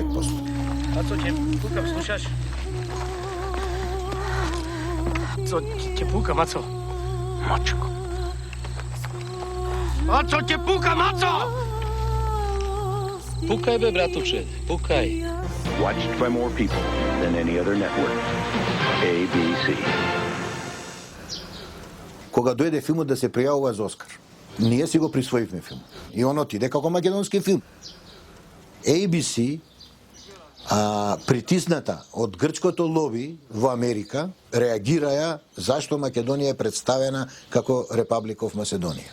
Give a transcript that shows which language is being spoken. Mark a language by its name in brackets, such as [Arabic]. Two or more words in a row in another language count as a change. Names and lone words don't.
[Macedonian] Мацо, ќе пукам, слушаш? Ќе пука, Мацо. Мачко. Мацо, ќе пука, Мацо! Пукај бе, братовче, пукај. [English] Watched by more people than any other network. ABC. [Macedonian] Кога дојде филмот да се пријавува за Оскар, ние си го присвоивме филмот. И он отиде како македонски филм. ABC, притисната од грчкото лоби во Америка, реагираја зашто Македонија е представена како Republic of Macedonia.